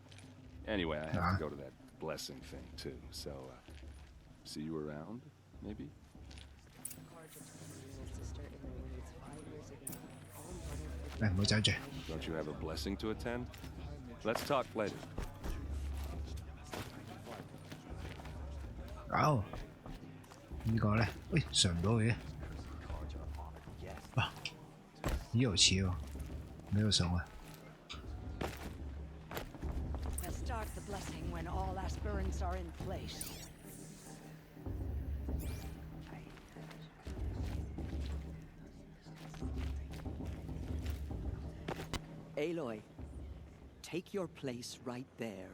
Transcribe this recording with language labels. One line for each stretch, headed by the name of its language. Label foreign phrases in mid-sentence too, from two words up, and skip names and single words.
English: Anyway, I have to go to that blessing thing, too. So, see you around, maybe? Don't you have a blessing to attend? Let's talk later. Oh.
Cantonese: 呢個咧，喂，上唔到嘅。啊，咦有似喎，呢度上啊。
English: Start the blessing when all aspirants are in place. Aloy, take your place right there.